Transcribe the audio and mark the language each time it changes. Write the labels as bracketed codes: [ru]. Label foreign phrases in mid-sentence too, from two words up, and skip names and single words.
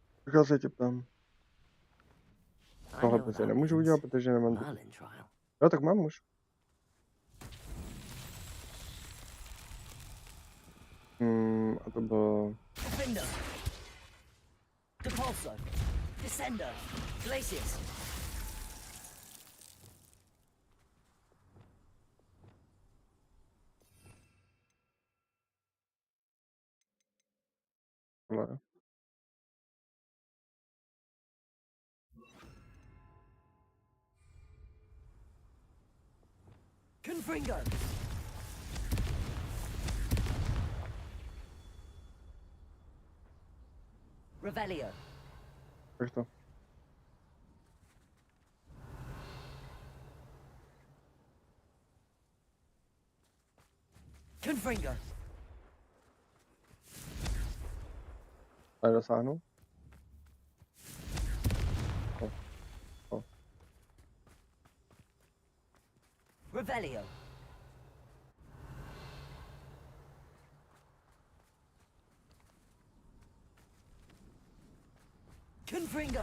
[cs] Tak já se tě ptám. [en] I [cs] Tohle [en] know what [cs] prostě [en] that [cs] nemůžu [en] means. [cs] udělat, protože nemám... Merlin trial. Jo, tak mám už. A to bylo... Defender. Depulso. Descendo. Glacius. Tohle. Confringo. Revelio. Tak to. Confringo. Tady dosáhnu. Revelio. Confringo.